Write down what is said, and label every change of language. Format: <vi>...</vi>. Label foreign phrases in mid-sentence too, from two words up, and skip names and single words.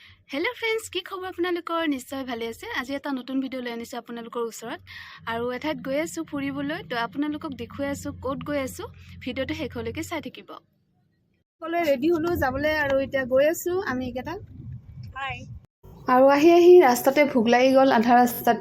<en>hello friends</en> <as>কি খবৰ আপোনালোকৰ নিশ্চয় ভালে আছে। আজি এটা নতুন ভিডিঅ লৈ আনিছো আপোনালোকৰ ওচৰত আৰু এঠাইত গৈ আছো ফুৰিবলৈ। তো আপোনালোকক দেখুৱাই আছো ক'ত গৈ আছো। ভিডিওটো শেষলৈকে চাই থাকিব। সকলোৱে ৰেডি হলো যাবলৈ আৰু এতিয়া গৈ আছো আমি কেটা। হাই আৰু আহি ৰাস্তাতে ভোক লাগি গ'ল আধা ৰাস্তাতে।</as>